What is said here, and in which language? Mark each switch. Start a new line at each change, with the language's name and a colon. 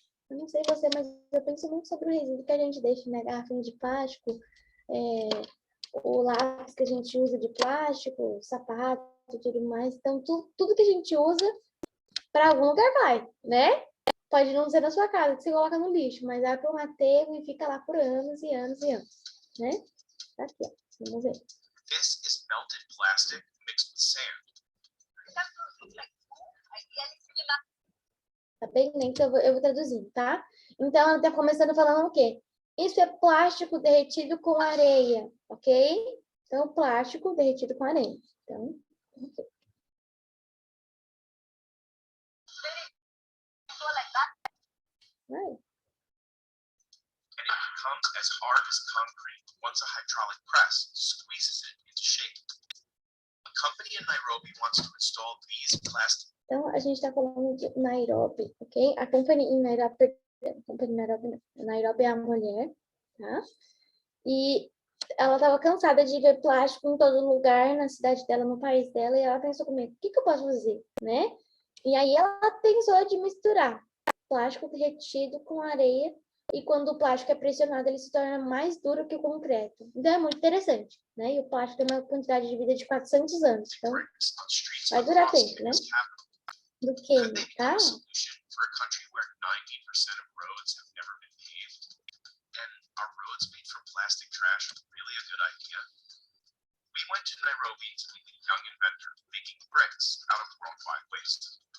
Portuguese: Eu não sei você, mas eu penso muito sobre o resíduo que a gente deixa na garrafinha de plástico, o lápis que a gente usa de plástico, o sapato, tudo mais. Então, tudo que a gente usa, para algum lugar vai, né? Pode não ser na sua casa, que você coloca no lixo, mas vai para um aterro e fica lá por anos e anos e anos, né? Tá aqui, ó. Vamos ver.
English: This is melted plastic mixed with sand.
Portuguese: Tá bem lento, eu vou traduzir, tá? Então, ela tá começando falando o quê? Isso é plástico derretido com areia, ok? Então, plástico derretido com areia. Então, ok. Vai.
English: And it becomes as hard as concrete once a hydraulic press squeezes it into shape. A company in Nairobi wants to install these plastic.
Portuguese: Então, a gente está falando de Nairobi, ok? A companhia em Nairobi, Nairobi é a mulher, tá? E ela estava cansada de ver plástico em todo lugar, na cidade dela, no país dela, e ela pensou comigo, o que eu posso fazer, né? E aí ela pensou de misturar plástico derretido com areia, e quando o plástico é pressionado, ele se torna mais duro que o concreto. Então é muito interessante, né? E o plástico tem uma quantidade de vida de 400 anos, então vai durar tempo, né? Do que, tá?
English: For a country where 90% of roads have never been paved, and are roads made from plastic trash really a good idea? We went to Nairobi to meet a young inventor making bricks out of worldwide waste.